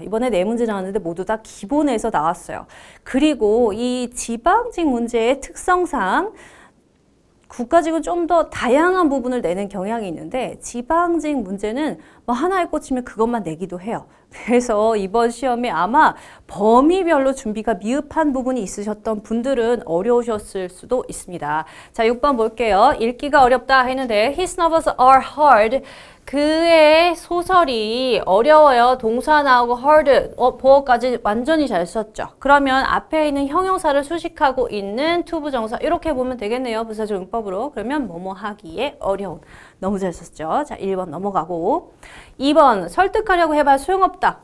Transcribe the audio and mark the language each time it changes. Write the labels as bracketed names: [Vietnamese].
[Korean] 이번에 4문제 나왔는데 모두 다 기본에서 나왔어요. 그리고 이 지방직 문제의 특성상 국가직은 좀 더 다양한 부분을 내는 경향이 있는데 지방직 문제는 하나에 꽂히면 그것만 내기도 해요. 그래서 이번 시험에 아마 범위별로 준비가 미흡한 부분이 있으셨던 분들은 어려우셨을 수도 있습니다. 자, 6번 볼게요. 읽기가 어렵다 했는데 [English] His novels are hard. [Korean] 그의 소설이 어려워요. 동사 나오고 hard, 보어까지 완전히 잘 썼죠. 그러면 앞에 있는 형용사를 수식하고 있는 투부정사 이렇게 보면 되겠네요. 부사적 용법으로. 그러면 뭐뭐 하기에 어려운. 너무 잘 썼죠. 자, 1번 넘어가고 2번 설득하려고 해봐야 소용없다.